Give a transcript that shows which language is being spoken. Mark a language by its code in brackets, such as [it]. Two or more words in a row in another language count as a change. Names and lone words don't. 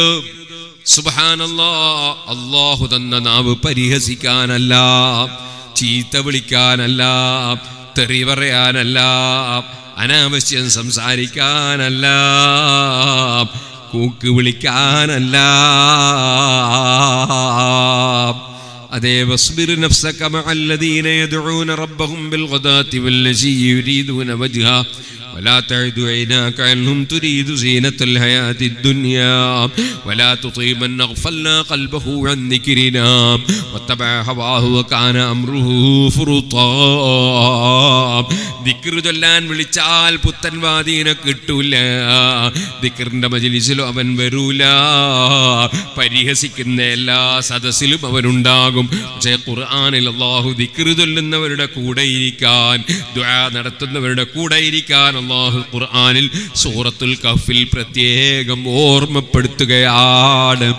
[ml] സുബ്ഹാനല്ലാഹ്, അല്ലാഹു തന്ന നാവ് പരിഹസിക്കാനല്ല, ചീത്ത വിളിക്കാനല്ല, തെറി പറയാനല്ല, അനാവശ്യം സംസാരിക്കാനല്ല, കൂക്ക് വിളിക്കാനല്ല. [ar] അതേ, واصبر نفسك مع الذين يدعون ربهم بالغداة والعشي يريدون وجه ولا تعد عيناك عنهم تريد زينة الحياة الدنيا ولا تطع من أغفلنا قلبه عن ذكرنا واتبع هواه وكان أمره فرطا. [ml] ദിക്റ് ചൊല്ലാൻ വിളിച്ചാൽ പുത്തൻവാദീനെ കിട്ടൂല, ദിക്റിന്റെ മജ്ലിസിലും അവൻ വരൂല, പരിഹസിക്കുന്ന എല്ലാ സദസ്സിലും അവനുണ്ടാകും. പക്ഷേ ഖുർആനിൽ അല്ലാഹു ദിക്റ് ചൊല്ലുന്നവരുടെ കൂടെ ഇരിക്കാൻ, ദുആ നടത്തുന്നവരുടെ കൂടെ ഇരിക്കാൻ അല്ലാഹു ഖുർആനിൽ സൂറത്തുൽ കഹ്ഫിൽ പ്രത്യേകം ഓർമ്മപ്പെടുത്തുകയാണ്.